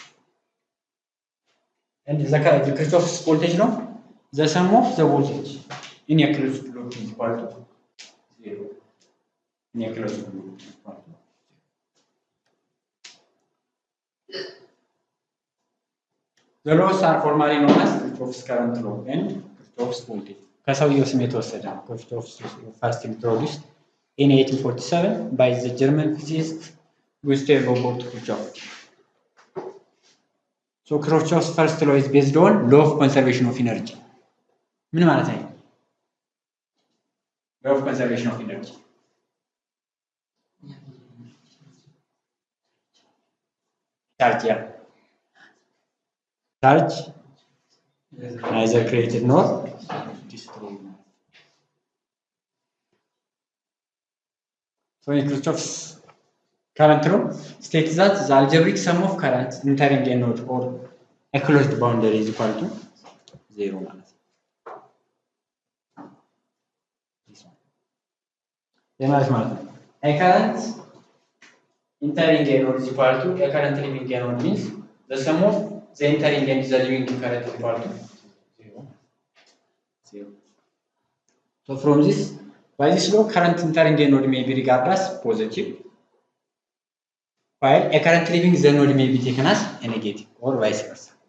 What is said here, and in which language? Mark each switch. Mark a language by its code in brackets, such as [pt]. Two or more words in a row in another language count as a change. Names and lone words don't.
[en] And the Kirchhoff's voltage law, the sum of the voltage in a closed loop is equal to 0. In a closed loop is equal to 0. The laws are formally known as Kirchhoff's current law and Kirchhoff's voltage. [am] ከሰውየው ስም የተወሰደ ነው። [en] Kirchhoff's first introduced in 1847 by the German physicist Gustav Kirchhoff. So Kirchhoff's first law is based on law of conservation of energy. [am] ምን ማለት ነው? [en] Law of conservation of energy. Charge, yeah. Charge neither created nor destroyed. So in Kirchhoff's current law states that the algebraic sum of currents entering a node or a closed boundary is equal to 0 [am] ማለት ነው. ማለት ነው. [en] A current entering a node is equal to a current leaving a node means the sum of the entering and the leaving current is equal to 0. So from this, by this law, current entering a node may be regarded as positive, while a current leaving the node may be taken as a negative, or vice versa.